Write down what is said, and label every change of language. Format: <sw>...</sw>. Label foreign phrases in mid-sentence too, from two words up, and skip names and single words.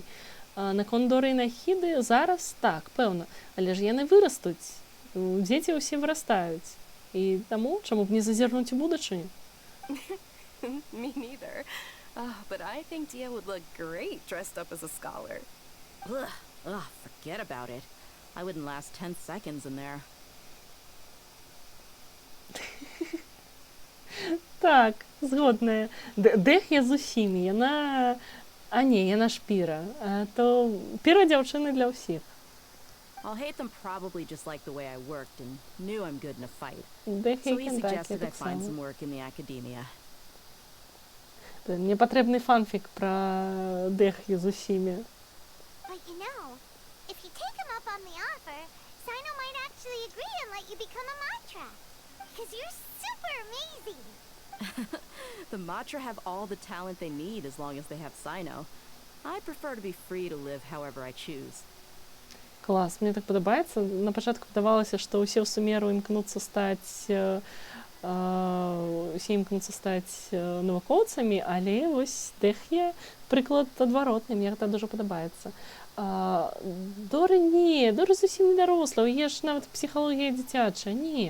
<be>Наконт Доры і Нахіды зараз так, пэўна, але ж яны вырастуць. Дзеці ўсе вырастаюць. І таму, чаму б не зазірнуць у будучыню?</be> <en>Me neither. But I think Dia would look great dressed up as a scholar. Ugh, forget about it. I wouldn't last 10 seconds in there.</en> <be>Так, згодная. Дех'я з усімі, яна... А не, яна ж Піра. То Піра дзяўчыны для ўсіх.</be> <en>Alhaitham probably just liked the way I worked and knew I'm good in a fight.</en> <be>Дех'я</be> <en>So he suggested I find some work in the Academia.</en> <be>Мне патрэбны фанфік пра Дех'ю з усімі.</be> <en>But you know, if you take him up on the offer, Sino might actually agree and let you become a Matra. Because you're super amazing. The Matra have all the talent they need as long as they have Sino. I prefer to be free to live however I choose.</en> <be>Клас, мне так падабаецца. На пачатку здавалася, што ўсе ў Сумеру імкнуцца стаць навукоўцамі, але вось Дех'я прыклад адваротны, мне гэта дуже падабаецца. Дора не, Дора зусім не даросла, у яе ж нават псіхалогія дзіцячая, не.</be>